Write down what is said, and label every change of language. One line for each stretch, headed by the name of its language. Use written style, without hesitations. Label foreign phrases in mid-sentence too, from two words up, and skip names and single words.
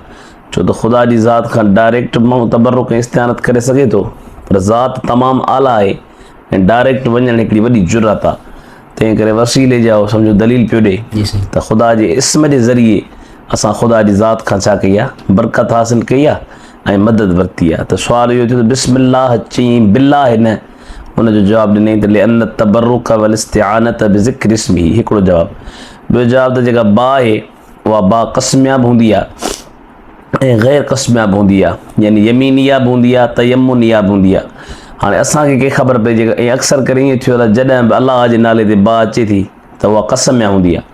Sindhi: छो त ख़ुदा जी ज़ात खां डायरेक्ट माण्हू तबरुक ऐं इस्तिआनत करे सघे थो, पर ज़ात तमामु आला आहे ऐं डायरेक्ट वञणु हिकिड़ी वॾी जुरत आहे। तंहिं करे वसीले जा सम्झो दलील पियो ॾे त ख़ुदा जे इस्म जे ज़रिए असां ख़ुदा जी ज़ात खां छा कई आहे, बरकत हासिलु कई आहे ऐं मदद वरिती आहे। त सुवालु इहो थियो त बिस्मिल्लाह चई बिल्लाह न, हुनजो जवाबु ॾिनई त
Arabic: لأن التبرك والاستعانة بذكر اسمي.
Sindhi: हिकिड़ो जवाबु। ॿियो जवाबु त जेका बा आहे उहा बा क़स्मिया बि हूंदी आहे ऐं गैर क़स्मिया बि हूंदी आहे, यानी यमीनिया बि हूंदी आहे, तयम्मुनिया बि हूंदी आहे। हाणे असांखे कंहिं ख़बर पए जेका ऐं अक्सर करे ईअं थियो आहे जॾहिं बि अलाह जे नाले ते बा अचे थी त उहा क़स्मिया हूंदी आहे।